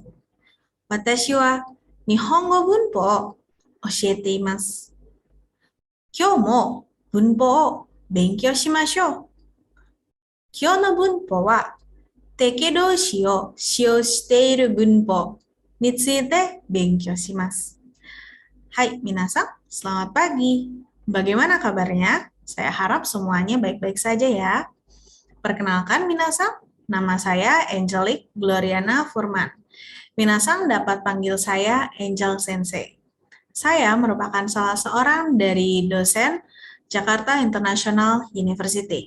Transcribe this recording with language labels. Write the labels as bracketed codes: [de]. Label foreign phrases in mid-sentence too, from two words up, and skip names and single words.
[ja] 私は、日本語文法を教えています。今日も文法を勉強しましょう。今日の文法は、敵同士を使用している文法について勉強します。はい、皆さん, [id] selamat pagi. Bagaimana kabarnya? Saya harap semuanya baik-baik saja ya. Perkenalkan minasan, nama saya Angelic Gloriana Furman. Minasan dapat panggil saya Angel Sensei. Saya merupakan salah seorang dari dosen Jakarta International University.